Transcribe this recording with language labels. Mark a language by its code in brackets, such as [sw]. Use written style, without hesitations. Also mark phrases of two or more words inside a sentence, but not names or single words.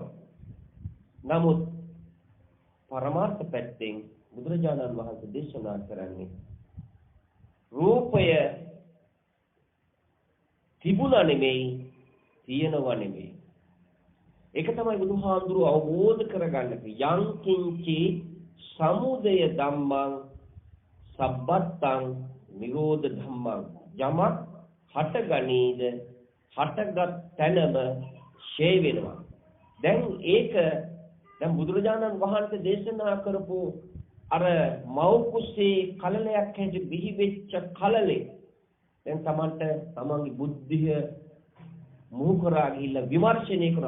[si] නමුත් පරමාර්ථ පැත්තෙන් බුදුරජාණන් වහන්සේ දේශනා කරන්නේ රූපය තිබුණා නෙමෙයි තියෙනවා නෙමෙයි. ඒක තමයි බුදුහාඳුරු අවබෝධ කරගන්න [pi] යං කිංචි සමුදය ධම්මං සබ්බත්තං නිරෝධ ධම්මං [si] යමක් හටගනීද හටගත් තැනම ෂේ වෙනවා. දැන් ඒක දැන් බුදුරජාණන් වහන්සේ දේශනා කරපු අර මව් කුසේ කලලයක් හැටි බිහි වෙච්ච කලලේ දැන් තමන්ගේ බුද්ධිය මුහු කරා ගිහිල්ලා විමර්ශනය කරනවා.